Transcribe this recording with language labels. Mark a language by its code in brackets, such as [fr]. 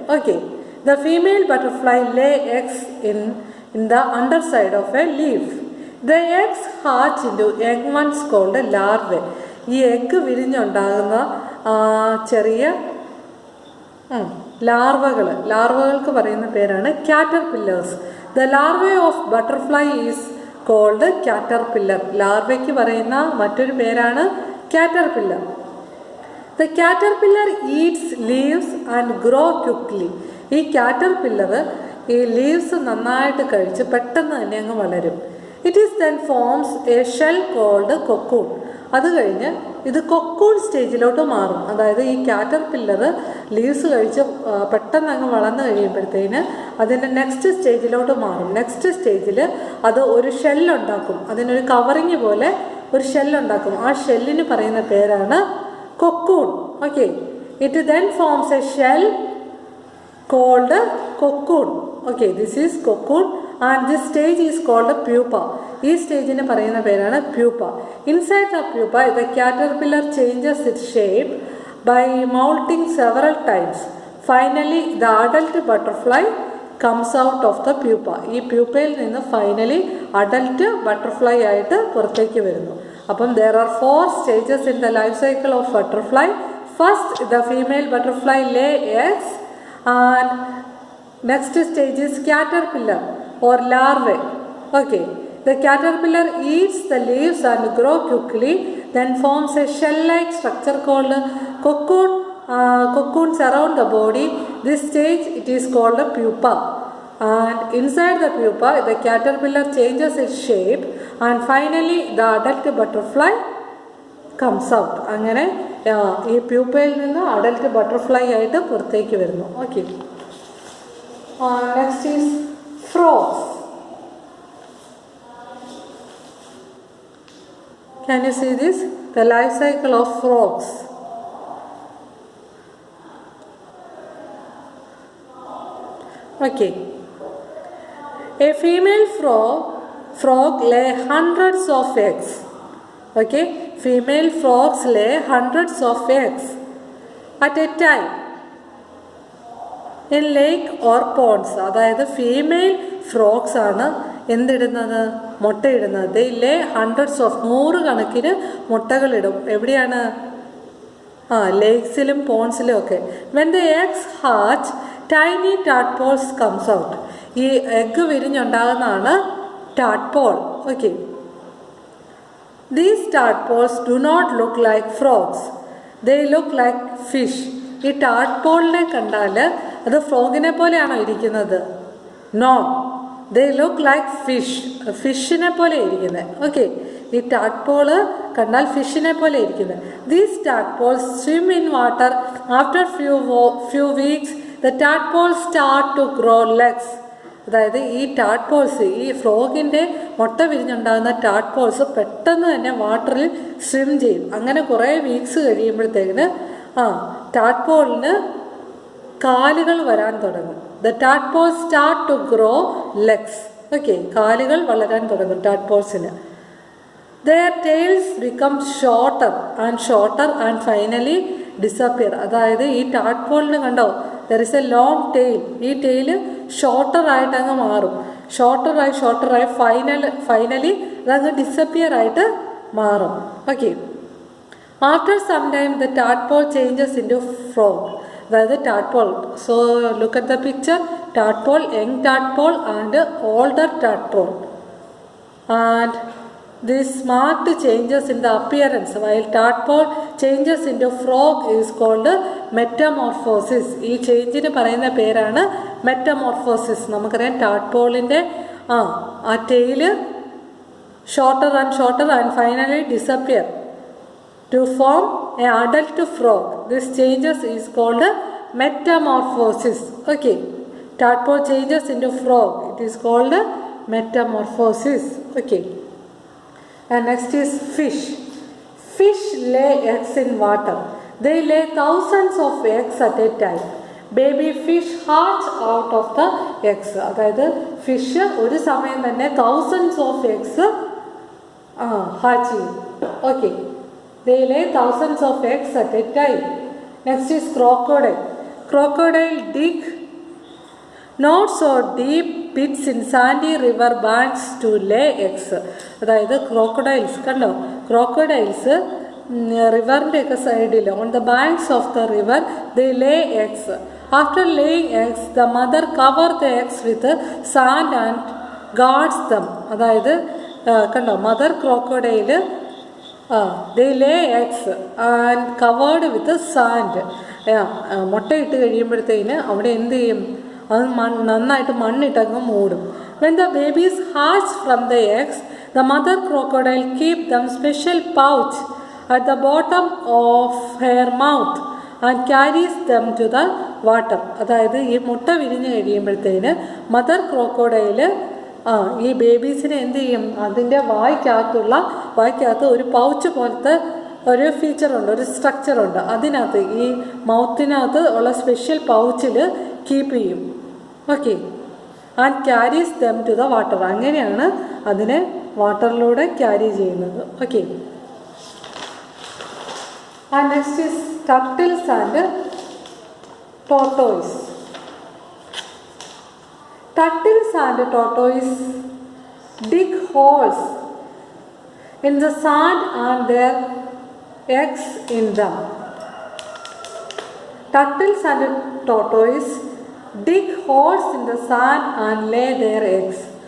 [en] Okay, the female butterfly lay eggs in the underside of a leaf. The eggs hatch into young ones called larvae. [ml] ഈ egg വിരിഞ്ഞുണ്ടാകുന്ന ചെറിയ ലാർവകൾക്ക് പറയുന്ന പേരാണ് caterpillars. [en] The larvae of butterfly is called caterpillar. [ml] ലാർവയ്ക്ക് പറയുന്ന മറ്റൊരു പേരാണ് caterpillar. [en] The caterpillar eats leaves and grow quickly. [ml] ഈ caterpillar ഈ leaves നന്നായിട്ട് കഴിച്ച് പെട്ടെന്ന് തന്നെ അങ്ങ് വളരും. [en] It is then forms a shell called cocoon. [ml] അത് കഴിഞ്ഞ് ഇത് കൊക്കൂൺ സ്റ്റേജിലോട്ട് മാറും. അതായത് ഈ കാറ്റർപില്ലർ ലീവ്സ് കഴിച്ച് പെട്ടെന്ന് അങ്ങ് വളർന്നു കഴിയുമ്പോഴത്തേന് അതിൻ്റെ നെക്സ്റ്റ് സ്റ്റേജിലോട്ട് മാറും. നെക്സ്റ്റ് സ്റ്റേജിൽ അത് ഒരു ഷെല്ലുണ്ടാക്കും. അതിനൊരു കവറിങ് പോലെ ഒരു ഷെല്ലുണ്ടാക്കും. ആ ഷെല്ലിന് പറയുന്ന പേരാണ് cocoon. [en] Okay, it then forms a shell called cocoon. Okay, this is cocoon and this stage is called pupa. [ml] ഈ സ്റ്റേജിന് പറയുന്ന പേരാണ് pupa. [en] Inside the pupa, the caterpillar changes its shape by molting several times. Finally, the adult butterfly comes out of the pupa. [ml] ഈ പ്യൂപ്പയിൽ നിന്ന് finally adult butterfly ആയിട്ട് പുറത്തേക്ക് വരുന്നു. [en] അപ്പം there are 4 stages in the life cycle of butterfly. First, the female butterfly lay eggs and next stage is caterpillar or larvae. Okay, the caterpillar eats the leaves and grow quickly, then forms a shell-like structure called cocoon. Cocoons around the body. This stage it is called a pupa. And inside the pupa, the caterpillar changes its shape and finally the adult butterfly comes out. [ml] അങ്ങനെ ഈ പ്യൂപ്പയിൽ നിന്ന് adult butterfly ആയിട്ട് പുറത്തേക്ക് വരുന്നു. [en] Okay, next is frogs. Can you see this? The life cycle of frogs. Okay, a female frog lay hundreds of eggs. Okay, female frogs lay hundreds of eggs at a time in lake or ponds. [ml] അതായത് female frogs ആണ് എന്തിടുന്നത്, മുട്ടയിടുന്നത്. [en] they lay hundreds of [ml] 100 കണക്കിന് മുട്ടകളിടും. എവിടെയാണ്? ലേക്സിലും പോൺസിലും ഒക്കെ. [en] When the eggs hatch tiny tadpoles comes out. [ml] ഈ egg വിരിഞ്ഞുണ്ടാകുന്നതാണ് tadpole. [en] Okay, these tadpoles do not look like frogs, they look like fish. [ml] ഈ ടാഡ്പോളിനെ കണ്ടാൽ അത് ഫ്രോഗിനെ പോലെയാണോ ഇരിക്കുന്നത്? [en] no, they look like fish, [ml] ഫിഷിനെ പോലെ ഇരിക്കുന്നത്. ഓക്കെ, ഈ ടാഡ്പോള് കണ്ടാൽ ഫിഷിനെ പോലെ ഇരിക്കുന്നത്. [en] These tadpoles swim in water. After few weeks the tadpoles start to grow legs. [ml] അതായത് ഈ ടാഡ്പോൾസ്, ഈ ഫ്രോഗിൻ്റെ മുട്ട വിരിഞ്ഞുണ്ടാകുന്ന ടാഡ്പോൾസ് പെട്ടെന്ന് തന്നെ വാട്ടറിൽ സ്വിം ചെയ്യും. അങ്ങനെ കുറേ വീക്സ് കഴിയുമ്പോഴത്തേക്കിന് ടാഡ്പോളിന് കാലുകൾ വരാൻ തുടങ്ങും. [en] The tadpoles start to grow legs. Okay, [ml] കാലുകൾ വളരാൻ തുടങ്ങും ടാഡ്പോൾസിന്. [en] Their tails become shorter and finally disappear. [ml] അതായത് ഈ ടാഡ്പോളിന് കണ്ടോ, [en] There is a long tail. [ml] ഈ ടെയിൽ ഷോർട്ടറായിട്ട് അങ്ങ് മാറും. ഷോർട്ടറായി ഫൈനലി അതങ്ങ് ഡിസപ്പിയർ ആയിട്ട് മാറും. [en] Okay, after some time the tadpole changes into frog. അതായത് tadpole, so look at the picture, tadpole, young tadpole and older tadpole. And this marked changes in the appearance while tadpole changes into frog is called metamorphosis. [ml] ഈ ചേഞ്ചിന് പറയുന്ന പേരാണ് metamorphosis. നമുക്കറിയാം ടാഡ്പോളിൻ്റെ ആ tail [en] Shorter and finally disappear to form an adult frog. This changes is called metamorphosis. Okay, tadpole changes into frog, it is called metamorphosis. Okay, and next is fish. Fish lay eggs in water. They lay thousands of eggs at a time. Baby fish hatch out of the eggs. [ml] അതായത് fish ഒരു സമയം തന്നെ [en] thousands of eggs hatch [ml] ചെയ്യും. [en] Okay, they lay thousands of eggs at a time. Next is crocodile. Crocodile dig not so deep pits in sandy river banks to lay eggs. [ml] അതായത് crocodiles കണ്ടോ, crocodiles റിവറിൻ്റെ ഒക്കെ സൈഡിൽ [en] On the banks of the river they lay eggs. After laying eggs the mother cover the eggs with sand and guards them. [ml] അതായത് കണ്ടോ, [en] Mother crocodile they lay eggs and covered with sand. [ml] മുട്ടയിട്ട് കഴിയുമ്പോഴത്തേന് അവിടെ എന്ത് ചെയ്യും, അത് നന്നായിട്ട് മണ്ണിട്ടങ്ങ് മൂടും. [en] When the babies hatch from the eggs, the mother crocodile keep them special pouch at the bottom of her mouth and carries them to the water. [ml] അതായത് ഈ മുട്ട വിരിഞ്ഞ് കഴിയുമ്പോഴത്തേന് മദർ ക്രോക്കോഡൈല് ഈ ബേബീസിനെ എന്ത് ചെയ്യും, അതിൻ്റെ വായ്ക്കകത്ത് ഒരു പൗച്ച് പോലത്തെ ഒരു ഫീച്ചറുണ്ട്, ഒരു സ്ട്രക്ചറുണ്ട്. അതിനകത്ത് ഈ മൗത്തിനകത്ത് ഉള്ള സ്പെഷ്യൽ പൗച്ചിൽ കീപ്പ് ചെയ്യും. [en] Okay, and carries them to the water. [ml] അങ്ങനെയാണ് അതിനെ വാട്ടറിലൂടെ ക്യാരി ചെയ്യുന്നത്. [en] Okay, and next is turtles and tortoise. Turtles and tortoise dig holes in the sand and their eggs in them. Turtles and tortoise dig holes in the sand and lay their eggs.